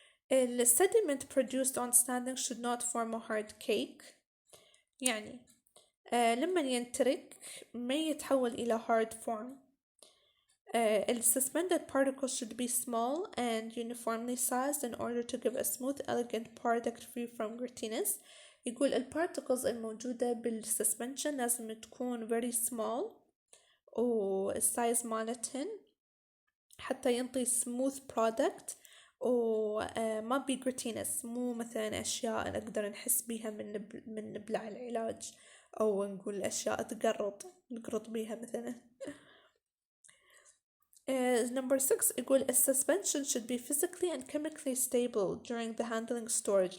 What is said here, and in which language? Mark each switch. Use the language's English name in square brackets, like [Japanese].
[English] The sediment produced on standing should not form a hard cake، [Arabic] يعني لما ينترك ما يتحول إلى [English] hard form. The suspended particles should be small and uniformly sized in order to give a smooth, elegant product free from grittiness. [Arabic] يقول البارتيكلز الموجودة بالسسبنشن لازم تكون very small، والسايز مالتهن حتى ينطي smooth product، وما بي grittiness، مو مثلا أشياء نقدر نحس بيها من نبلع العلاج، أو نقول أشياء نقرط بيها مثلا. [English] Number 6 يقول a suspension should be physically and chemically stable during the handling storage.